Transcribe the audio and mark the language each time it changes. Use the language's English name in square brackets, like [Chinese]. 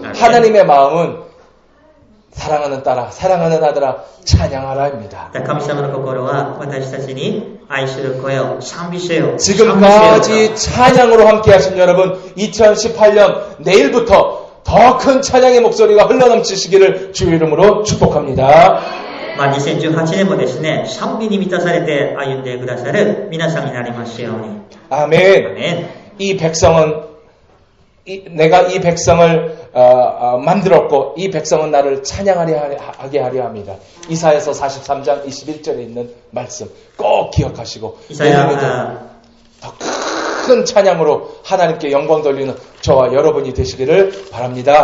[Korean] 하나님의 마음은 사랑하는 딸아, 사랑하는 아들아, 찬양하라입니다. [Japanese] 神様の心は私たちに愛する声を賛美せよ。 [Korean] 지금까지 찬양으로 함께 하신 여러분, 2018년 내일부터 더 큰 찬양의 목소리가 흘러넘치시기를 주의 이름으로 축복합니다. [Japanese] 2018年もですね、賛美に満たされて歩んでくださる皆さんになりますように。 [Korean] 아멘. 아멘. 이 백성은 내가 이 백성을 만들었고 이 백성은 나를 찬양하게 하려 합니다. 이사야서 43장 21절에 있는 말씀 꼭 기억하시고 내년에도 더 큰 찬양으로 하나님께 영광 돌리는 저와 여러분이 되시기를 바랍니다.